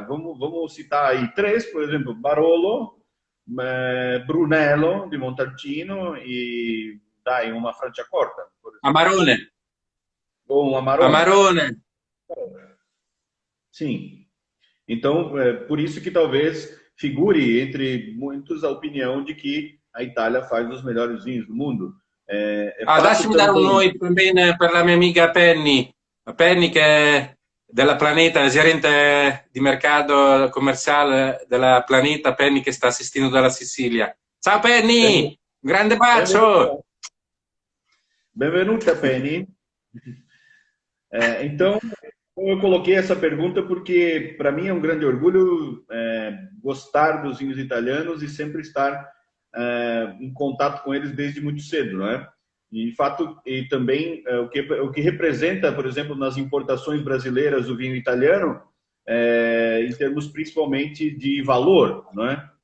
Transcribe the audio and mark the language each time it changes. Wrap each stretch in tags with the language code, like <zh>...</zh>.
<pt>Vamos citar aí 3, por exemplo, Barolo, Brunello de Montalcino e dai uma Franciacorta. Amarone. Bom, Amarone. Amarone. Sim. Então, por isso que talvez figure entre muitos a opinião de que a Itália faz os melhores vinhos do mundo.</pt> <it>Lasciami dare un noi bene per la mia amica Penny, Penny che è della Planeta, gerente di mercato commerciale della Planeta, Penny che sta assistendo dalla Sicilia. Ciao Penny, un grande bacio! Benvenuta Penny.</it> <pt>Então, eu coloquei essa pergunta porque para mim é um grande orgulho gostar dos vinhos italianos e sempre estar em contato com eles desde muito cedo, não é? E, de fato, e também o que representa, por exemplo, nas importações brasileiras o vinho italiano, em termos principalmente de valor, não é?</pt>